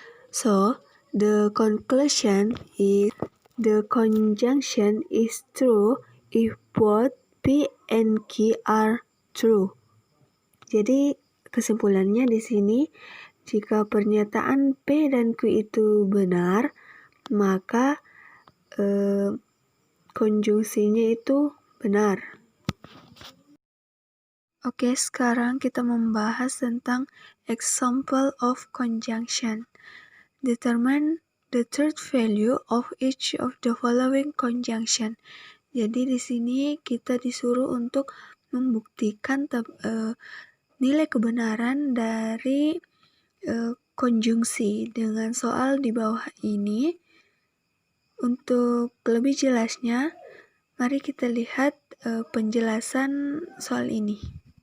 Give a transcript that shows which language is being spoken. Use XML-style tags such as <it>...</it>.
<en>So, the conclusion is the conjunction is true if both P and Q are true.</en> <id>Jadi kesimpulannya di sini, jika pernyataan P dan Q itu benar, maka konjungsinya itu benar. Oke, sekarang kita membahas tentang</id> <en>example of conjunction. Determine the third value of each of the following conjunction.</en> <id>Jadi di sini kita disuruh untuk membuktikan nilai kebenaran dari konjungsi dengan soal di bawah ini. Untuk lebih jelasnya, mari kita lihat penjelasan soal ini.</id>